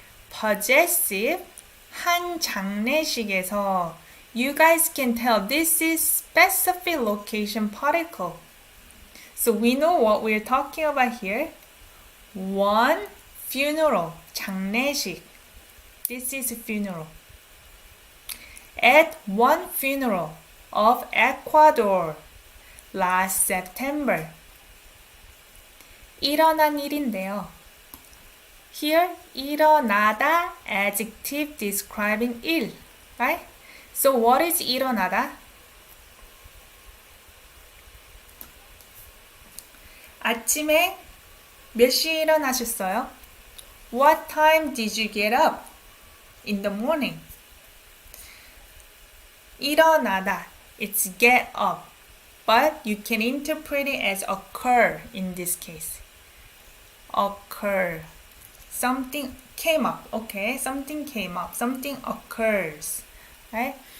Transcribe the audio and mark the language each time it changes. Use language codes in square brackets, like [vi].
[ko] Possessive, 한 장례식에서. [en] You guys can tell this is specific location particle. So we know what we're talking about here. One funeral, 장례식. This is a funeral. At one funeral of Ecuador last September. [ko] 일어난 일인데요. [en] Here, 일어나다, adjective describing 일, right? So what is 일어나다? [ko] 아침에 몇 시에 일어나셨어요? [en] What time did you get up in the morning? 일어나다, it's get up, but you can interpret it as occur in this case. Occur. Something came up, okay? Something came up, something occurs, right?